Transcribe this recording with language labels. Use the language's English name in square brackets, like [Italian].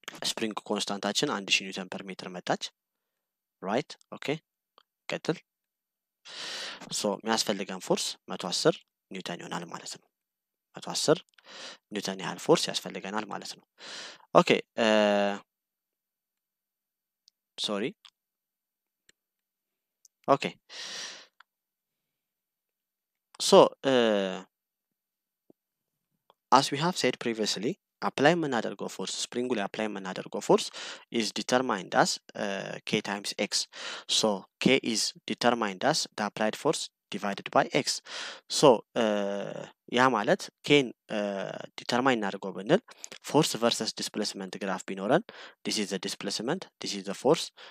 [Amharic] ስፕሪንግ ኮንስታንታችን 1000 ኒውተን ፐር ሜትር መጣች ራይት ኦኬ ቀጥል ሶ የሚያስፈልገን ፎርስ 110 ኒውተን ይሆናል ማለት ነው 110 ኒውተን ያህል ፎርስ ያስፈልገናል ማለት ነው ኦኬ ሶሪ [English] okay so as we have said previously [Amharic] apply የምናደርገው ፎርስ ስፕሪንጉ ላይ apply የምናደርገው ፎርስ [English] is determined as k times x. So k is determined as the applied force divided by x. [Amharic] So ያ ማለት ኬን ዲተርማይን እናድርገው ብንል ፎርስ ቨርሰስ ዲስፕሌስመንት ግራፍ ቢኖረን [English] this is the displacement, this is the force.